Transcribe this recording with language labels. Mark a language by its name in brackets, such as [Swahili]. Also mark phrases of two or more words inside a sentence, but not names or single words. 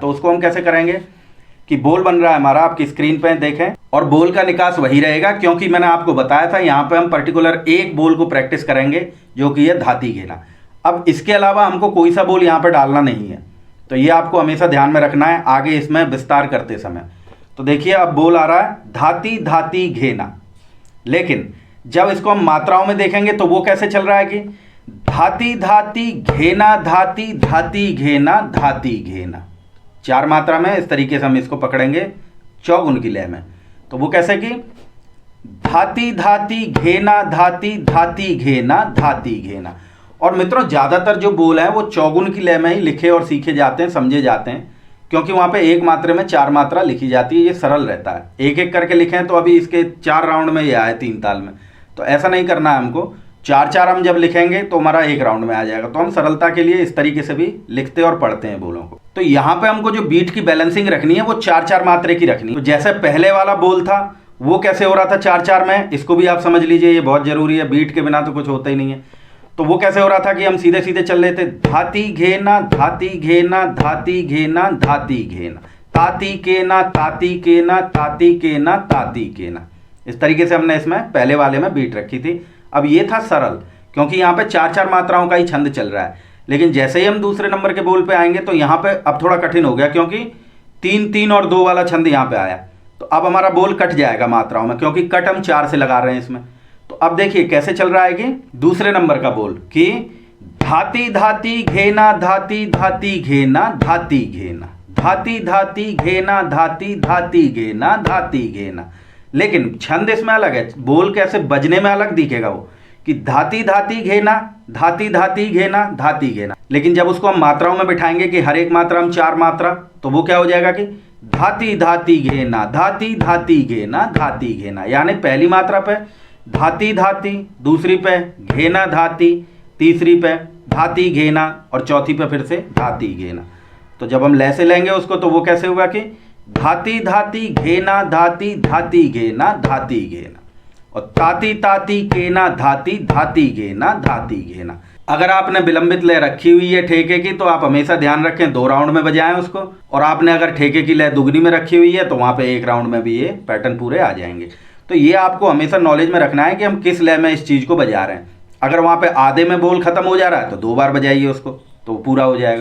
[Hindi] तो उसको हम कैसे करेंगे कि बोल बन रहा है हमारा, आपकी स्क्रीन पे देखें, और बोल का निकास वही रहेगा, क्योंकि मैंने आपको बताया था यहाँ पे हम पर्टिकुलर एक बोल को प्रैक्टिस करेंगे जो कि है धाती घेना। अब इसके अलावा हमको कोई सा बोल यहाँ पे डालना नहीं है, तो ये आपको हमेशा ध्यान में रखना है आगे इसमें विस्तार करते समय। तो देखिए अब बोल आ रहा है धाती धाती घेना, लेकिन जब इसको हम मात्राओं में देखेंगे तो वो कैसे चल रहा है कि धाती धाती घेना, धाती धाती घेना, धाती घेना। 4 मात्रा में इस तरीके से हम इसको पकड़ेंगे चौगुन की लय में। तो वो कैसे कि धाती धाती घेना, धाती धाती घेना, धाती घेना। और मित्रों ज़्यादातर जो बोल हैं वो चौगुन की लय में ही लिखे और सीखे जाते हैं, समझे जाते हैं, क्योंकि वहाँ पे 1 मात्रे में 4 मात्रा लिखी जाती है, ये सरल रहता है। एक एक करके लिखें तो अभी इसके 4 राउंड में ये आए 3 ताल में, तो ऐसा नहीं करना है हमको। 4-4 हम जब लिखेंगे तो हमारा 1 राउंड में आ जाएगा। तो हम सरलता के लिए इस तरीके से भी लिखते और पढ़ते हैं बोलों को। तो यहाँ पे हमको जो बीट की बैलेंसिंग रखनी है वो 4-4 मात्रे की रखनी है। तो जैसे पहले वाला बोल था वो कैसे हो रहा था 4-4 में, इसको भी आप समझ लीजिए, ये बहुत जरूरी है, बीट के बिना तो कुछ होता ही नहीं है। तो वो कैसे हो रहा था कि हम सीधे सीधे चल रहे थे, धाती घेना, धाती घेना, धाती घेना, धाती घेना, ताती के ना, ताती के ना, ताती के ना, ताती के ना। इस तरीके से हमने इसमें पहले वाले में बीट रखी थी। अब ये था सरल, क्योंकि यहाँ पे 4-4 मात्राओं का ही छंद चल रहा है। लेकिन जैसे ही हम दूसरे नंबर के बोल पे आएंगे तो यहाँ पे अब थोड़ा कठिन हो गया, क्योंकि 3-3 और 2 वाला छंद यहाँ पे आया। तो अब हमारा बोल कट जाएगा मात्राओं में, क्योंकि कट हम 4 से लगा रहे हैं इसमें। तो अब देखिए कैसे चल रहा है कि दूसरे नंबर का बोल कि धाती धाती घेना, धाती धाती घेना, धाती घेना, धाती धाती घेना, धाती धाती घेना, धाती घेना। लेकिन छंद इसमें अलग है, बोल कैसे बजने में अलग दिखेगा वो कि धाती धाती घेना, धाती धाती घेना, धाती घेना। लेकिन जब उसको हम मात्राओं में बिठाएंगे कि हर एक मात्रा हम 4 मात्रा, तो वो क्या हो जाएगा कि धाती धाती घेना, धाती धाती घेना, धाती घेना। यानी पहली मात्रा पे धाती धाती, दूसरी पे घेना धाती, तीसरी पे धाती घेना और चौथी पे फिर से धाती घेना। तो जब हम लय से लेंगे उसको तो वो कैसे होगा कि धाती धाती घेना, धाती धाती घेना, धाती घेना। और ताती ताती केना, धाती धाती घेना, धाती घेना। अगर आपने विलंबित लय रखी हुई है ठेके की, तो आप हमेशा ध्यान रखें 2 राउंड में बजाएं उसको। और आपने अगर ठेके की लय दुगनी में रखी हुई है तो वहाँ पे 1 राउंड में भी ये पैटर्न पूरे आ जाएंगे। तो ये आपको हमेशा नॉलेज में रखना है कि हम किस लय में इस चीज़ को बजा रहे हैं। अगर वहाँ पे आधे में बोल खत्म हो जा रहा है तो 2 बार बजाइए उसको, तो पूरा हो जाएगा।